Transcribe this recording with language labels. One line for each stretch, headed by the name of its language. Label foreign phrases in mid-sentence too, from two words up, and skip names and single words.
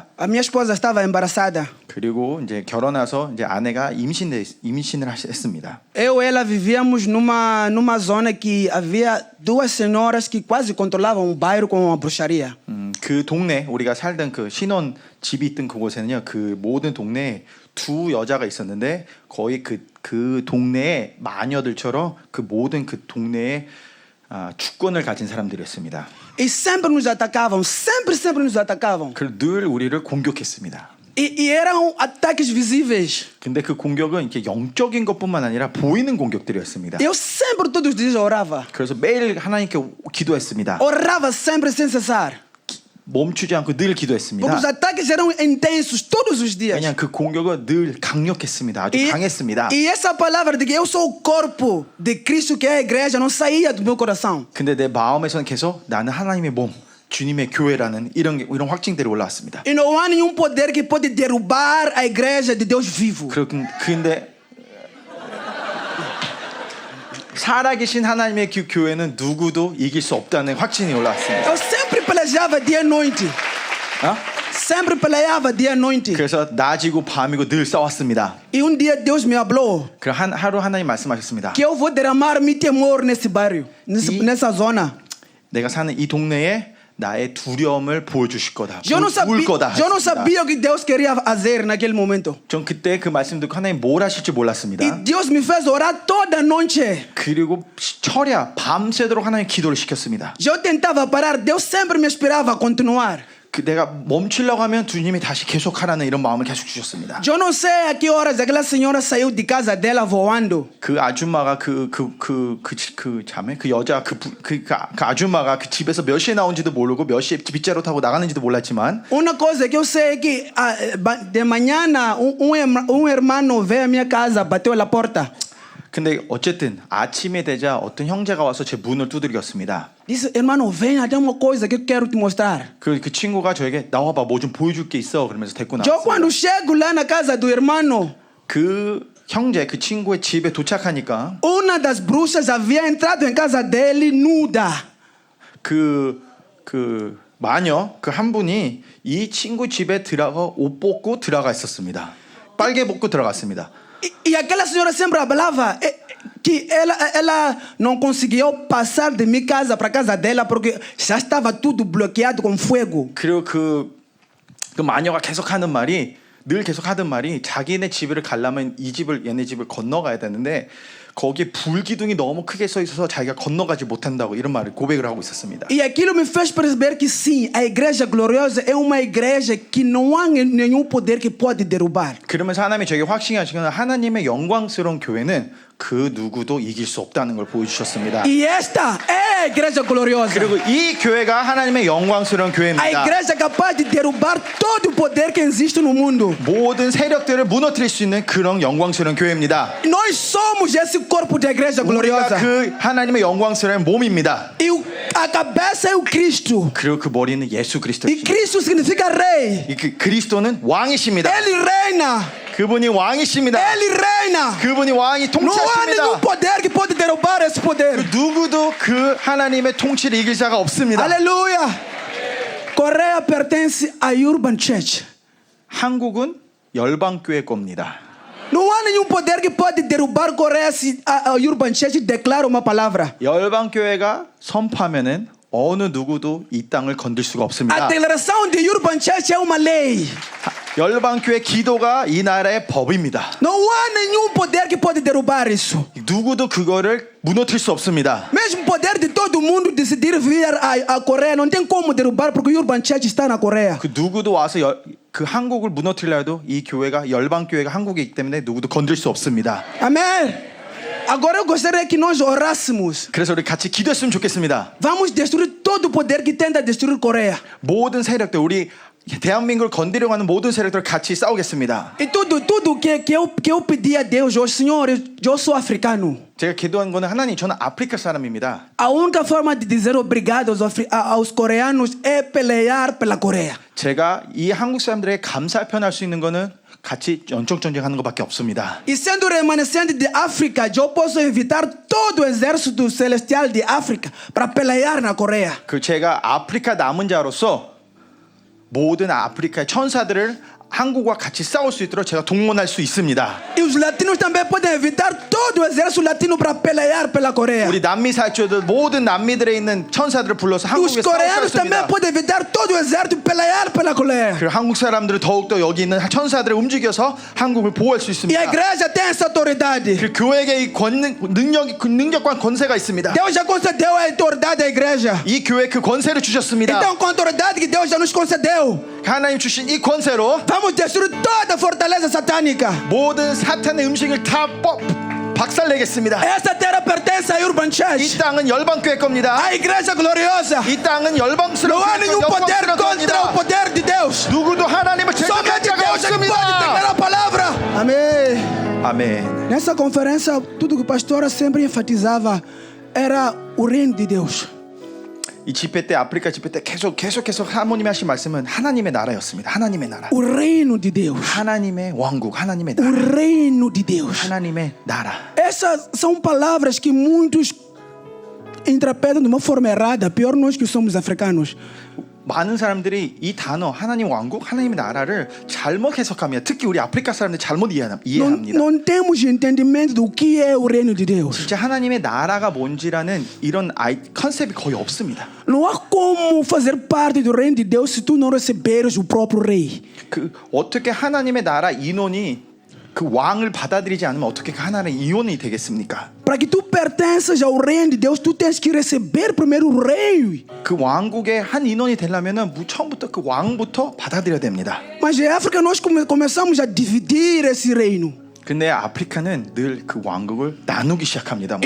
Portuguese: A minha esposa estava embarazada.
Korean: 그리고 이제 결혼해서 이제 아내가 임신을 했습니다.
Portuguese: Eu e ela vivíamos numa zona que havia duas senhoras que quase controlavam o bairro com a bruxaria.
Korean: 그 동네 우리가 살던 그 신혼 집이 있던 그곳에는요, 그 모든 동네에 두 여자가 있었는데 거의 그 동네의 마녀들처럼 그 모든 그 동네에 주권을 가진 사람들이었습니다.
Portuguese: E sempre nos atacavam, sempre nos atacavam.
Korean: 그리고 늘 우리를 공격했습니다.
Portuguese: E eram ataques visíveis.
Korean: 근데 그 공격은 이렇게 영적인 것뿐만 아니라 보이는 공격들이었습니다.
Portuguese: Eu sempre, todos os dias, orava.
Korean: 그래서 매일 하나님께 기도했습니다.
Portuguese: Orava sempre sem cessar.
Korean: 멈추지 않고 늘
Portuguese: Porque os
Korean: 기도했습니다.
Portuguese: ataques eram intensos todos os dias.
Korean: 왜냐하면 그 공격은 늘 강력했습니다. 아주 강했습니다.
Portuguese: E essa palavra de que eu sou o corpo de Cristo, que é a igreja, não saía do meu coração.
Korean: 근데 내 마음에서는 계속 나는 하나님의 몸, 주님의 교회라는 이런 확증들이 올라왔습니다.
Portuguese: E não há nenhum poder que pode derrubar a igreja de Deus vivo.
Korean: 근데 살아계신 하나님의 그 교회는 누구도 이길 수 없다는 확신이 올라왔습니다.
Portuguese: Eu sempre pelejava dia e noite. 어? Sempre peleava dia e noite.
Korean: 그래서 낮이고 밤이고 늘 싸웠습니다.
Portuguese: E um dia Deus me falou
Korean: 그 하루 하나님 말씀하셨습니다.
Portuguese: que eu vou derramar meu temor nesse bairro, nessa zona.
Korean: 내가 사는 이 동네에 나의 두려움을 보여주실 거다.
Portuguese: Eu não
Korean: 울 거다.
Portuguese: eu não
Korean: 하셨습니다.
Portuguese: sabia o que Deus queria fazer naquele momento.
Korean: 전 그때 그 말씀 듣고 하나님 뭘 하실지 몰랐습니다.
Portuguese: E Deus me fez orar toda noite.
Korean: 그리고 철야 밤새도록 하나님 기도를 시켰습니다.
Portuguese: Eu tentava parar, Deus sempre me esperava continuar.
Korean: 내가 멈추려고 하면 주님이 다시 계속하라는 이런 마음을 계속 주셨습니다.
Portuguese: Eu não sei a que horas aquela senhora saiu de casa dela voando.
Korean: 그 아줌마가 그 자매 그 여자 그 아줌마가 그 집에서 몇 시에 나온지도 모르고 몇 시에 빗자루 타고 나가는지도 몰랐지만
Portuguese: Uma coisa que eu sei é que de manhã um irmão veio à minha casa, bateu na porta.
Korean: 근데 어쨌든 아침에 되자 어떤 형제가 와서 제 문을 두드렸습니다.
Portuguese: Disse, irmão, venha, tem uma coisa que eu quero te mostrar.
Korean: 그 친구가 저에게 나와봐 뭐 좀 보여줄 게 있어 그러면서 데리고
Portuguese: Eu
Korean: 나왔어요.
Portuguese: quando chego lá na casa do irmão,
Korean: 그 형제 그 친구의 집에 도착하니까
Portuguese: uma das bruxas havia entrado em casa dele nuda.
Korean: 그 마녀 그 한 분이 이 친구 집에 들어가 옷 벗고 들어가 있었습니다. 빨개 벗고 들어갔습니다.
Portuguese: E aquela senhora sempre falava que ela não conseguiu passar de minha casa para casa dela porque já estava tudo bloqueado com fogo.
Korean: 그리고 그 마녀가 계속하는 말이 늘 계속하던 말이 자기네 집을 가려면 이 집을 얘네 집을 건너가야 되는데 거기에 불기둥이 너무 크게 서 있어서 자기가 건너가지 못한다고 이런 말을 고백을 하고 있었습니다.
Portuguese: E aquilo me fez perceber que sim, a igreja gloriosa é uma igreja que não há nenhum poder que pode derrubar.
Korean: 그러면서 하나님이 저에게 확신하시거나 하나님의 영광스러운 교회는 그 누구도 이길 수 없다는 걸 보여주셨습니다.
Portuguese: E esta é a igreja gloriosa.
Korean: 그리고 이 교회가 하나님의 영광스러운
Portuguese: A
Korean: 교회입니다.
Portuguese: igreja capaz de derrubar todo o poder que existe no mundo.
Korean: 모든 세력들을 무너뜨릴 수 있는 그런 영광스러운 교회입니다.
Portuguese: Nós somos esse corpo da igreja
Korean: 우리가
Portuguese: gloriosa.
Korean: 그 하나님의 영광스러운 몸입니다.
Portuguese: E a cabeça é o Cristo.
Korean: 그리고 그 머리는 예수
Portuguese: E
Korean: 그리스도입니다.
Portuguese: Cristo significa rei.
Korean: 그리스도는 왕이십니다.
Portuguese: Ele reina.
Korean: 그분이 왕이십니다.
Portuguese: Ele reina.
Korean: 그분이 왕이
Portuguese: Não há nenhum
Korean: 통치하십니다.
Portuguese: poder que pode derrubar esse poder.
Korean: 누구도 그 하나님의 통치를 이길 자가 없습니다.
Portuguese: Aleluia. Coreia pertence à Urban Church.
Korean: 한국은 열방교회 겁니다.
Portuguese: Não há nenhum poder que pode derrubar Coreia se a Urban Church declara uma palavra.
Korean: 열방교회가 선포하면은 어느 누구도 이 땅을 건들 수가
Portuguese: A
Korean: 없습니다.
Portuguese: declaração de Urban Church é uma lei.
Korean: 열방교회 기도가 이 나라의 법입니다.
Portuguese: Não há nenhum poder que pode derrubar isso.
Korean: 누구도 그거를 무너뜨릴 수 없습니다.
Portuguese: Mesmo o poder de todo mundo decidir vir a Coreia não tem como derrubar porque o Urban Church está na Coreia.
Korean: 그 누구도 와서 그 한국을 무너뜨리려 해도 이 교회가 열방교회가 한국에 있기 때문에 누구도 건들 수 없습니다.
Portuguese: Amém. Agora eu gostaria que nós orássemos.
Korean: 그래서 우리 같이 기도했으면 좋겠습니다.
Portuguese: Vamos destruir todo o poder que tenta destruir Coreia.
Korean: 모든 세력들 우리 대한민국을 건드리려고 하는 모든 세력들 같이 싸우겠습니다.
Portuguese: E tudo que eu pedi a Deus hoje, Senhor, eu sou africano.
Korean: 제가 기도한 거는 하나님 저는 아프리카 사람입니다.
Portuguese: A única forma de dizer obrigado aos coreanos é pelear pela Coreia.
Korean: 제가 이 한국 사람들에게 감사 표현할 수 있는 거는 같이 영적 전쟁하는 것밖에 없습니다.
Portuguese: E sendo remanescente de África, eu posso invitar todo o exército celestial de África para pelear na Coreia.
Korean: 그 제가 아프리카 남은 자로서 모든 아프리카의 천사들을 한국과 같이 싸울 수 있도록 제가 동원할 수 있습니다.
Portuguese: E os latinos também podem invitar todo o exército latino para pelear pela Coreia.
Korean: 우리 남미 사역자들 모든 남미들에 있는 천사들을 불러서
Portuguese: E os
Korean: 한국에 싸울 수
Portuguese: coreanos também
Korean: 있습니다.
Portuguese: podem invitar todo o exército para pelear pela Olha qual é.
Korean: 그 한국 사람들은 더욱더 여기 있는 천사들을 움직여서 한국을 보호할 수
Portuguese: E a
Korean: 있습니다.
Portuguese: igreja tem essa autoridade.
Korean: 그 교회에게 이 능력과 권세가 있습니다.
Portuguese: Deus já concedeu a autoridade à igreja.
Korean: 이 교회 그 권세를 주셨습니다.
Portuguese: Então, com a autoridade que Deus já nos concedeu,
Korean: 하나님 주신 이 권세로
Portuguese: vamos destruir toda a fortaleza satânica.
Korean: 모든 사탄의 음식을 다 박살내겠습니다.
Portuguese: Essa terra pertence à Urban
Korean: 이
Portuguese: Church,
Korean: 땅은 열방교회 겁니다.
Portuguese: à igreja gloriosa.
Korean: 이 땅은
Portuguese: Não
Korean: 열방스러운
Portuguese: há nenhum poder contra o
Korean: 겁니다.
Portuguese: poder de Deus.
Korean: 누구도 하나님을 제압할
Portuguese: Somente
Korean: 자가
Portuguese: Deus é que pode
Korean: 없습니다.
Portuguese: declarar a palavra. Amém.
Korean: 아멘.
Portuguese: Nessa conferência, tudo que a pastora sempre enfatizava era o reino de Deus.
Korean: 이 집회 때 아프리카 집회 때 계속해서 사모님이 하신 말씀은 하나님의 나라였습니다. 하나님의 나라.
Portuguese: O reino de Deus.
Korean: 하나님의 왕국, 하나님의
Portuguese: O
Korean: 나라.
Portuguese: reino de Deus.
Korean: 하나님의 나라.
Portuguese: Essas são palavras que muitos interpretam de uma forma errada. Pior nós que somos africanos.
Korean: 많은 사람들이 이 단어 하나님 왕국, 하나님의 나라를 잘못 해석합니다. 특히 우리 아프리카 사람들 잘못 이해합니다.
Portuguese: Não temos entendimento do que é o reino de Deus.
Korean: 진짜 하나님의 나라가 뭔지라는 이런 컨셉이 거의 없습니다.
Portuguese: Não há como fazer parte do reino de Deus se tu não receberes o próprio rei.
Korean: 그 어떻게 하나님의 나라 인원이 그 왕을 받아들이지 않으면 어떻게 그 하나님의 인원이 되겠습니까?
Portuguese: Para que tu pertenças ao reino de Deus, tu tens que receber primeiro o rei.
Korean: 그 왕국의 한 인원이 되려면은 처음부터 그 왕부터 받아들여야 됩니다.
Portuguese: Mas em África nós começamos a dividir esse reino.
Korean: 근데 아프리카는 늘 그 왕국을 나누기 시작합니다.